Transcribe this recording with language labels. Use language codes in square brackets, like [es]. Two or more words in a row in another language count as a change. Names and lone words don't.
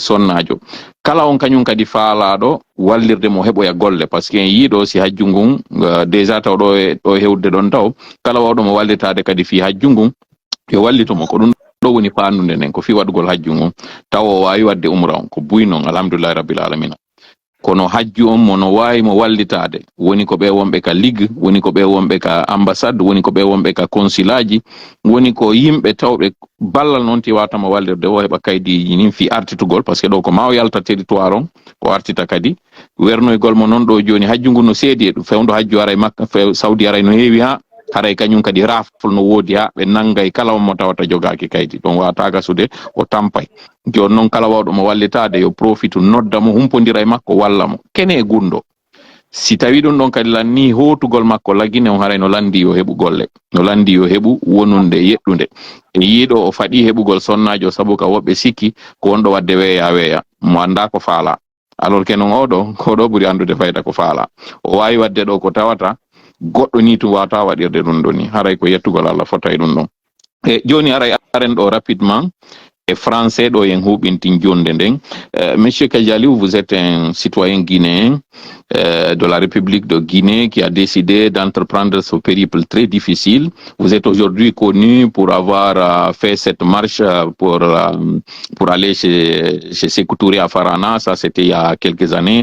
[ff] sonnajo kala on kañum kadi faalaɗo wallirde mo heɓoya golle [fr] par ce que [ff] en yiiɗo si hajju ngun déjà taw ɗo hewde ɗon taw kala wawɗo mo wallitade kadi fi hajju ngun yo wallitomo ko ɗum ɗo woni fannude nden ko fi waɗugol hajju ngun taw o wawi wadde umra on ko buy noon [ar] alhamdulillahi rabbil alamina [ff] kono hajju on mono wawi mo wallitade woni ko ɓe wonɓe ka ligue woni ko ɓe wonɓe ka ambassade woni ko ɓe wonɓe ka consulaji woni ko yimɓe tawɓe ballal noon ti watama wallirde o heɓa kaydiji nin fi artitugol [fr] par ce que [ff] ɗo ko ma o yalta territoire on o artita kadi wernoygol mo noon ɗo joni hajju ngu no seedi e ɗum fewdo hajju aray makka Saudi aray no heewi ha haray kañum kadi rafle no woodi ha ɓe nanggay kala on mo tawata jogaki kaydi ɗon wata gasude o tampay joni noon kala wawɗo mo wallitade yo profitu nodda mo humpodira e makko walla mo kene e gundo si tawi ɗum ɗon kadi lanni hotugol makko laggine on haray no landi yo heɓu golle no landi yo heɓu wonunde yeɗɗude e yiiɗo o faɗi heɓugol sonnajo saabu ka woɓɓe sikki ko wonɗo wadde weeya mo anda ko faala [fr] alors que [ff] noon oɗo ko ɗo ɓuuri andude fayda ko faala o wawi wadde ɗo ko tawata goɗɗo ni tum wata waɗirde ɗum ɗo ni haray ko yettugol Allah fota e ɗum ɗon e joni aray aren ɗo [fr] rapidement et français [ff] ɗo yen huɓintin jonde nden [fr] monsieur Kadialiou, vous êtes un citoyen guinéen de la République de Guinée qui a décidé d'entreprendre ce périple très difficile. Vous êtes aujourd'hui connu pour avoir fait cette marche pour aller chez Sékou Touré à Farana, ça c'était il y a quelques années.